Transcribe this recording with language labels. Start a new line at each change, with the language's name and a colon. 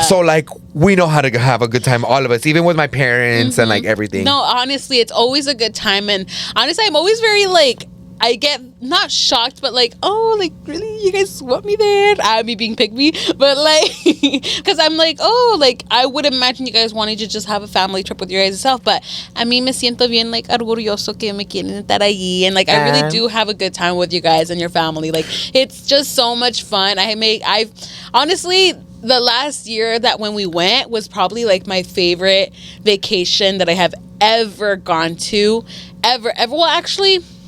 English: So like we know how to have a good time, all of us, even with my parents and like everything. No, honestly, it's always a good time. And honestly, I'm always very like, I get not shocked, but like, oh, like, really? You guys want me there? Me being pick me. But like, because I'm like, oh, like, I would imagine you guys wanted to just have a family trip with your guys' self.
Spanish: But a mí me siento bien, like, orgulloso que me quieren estar allí.
English: And like, I really do have a good time with you guys and your family. Like, it's just so much fun. I've honestly, the last year that when we went was probably like my favorite vacation that I have ever gone to. Ever. Well, actually...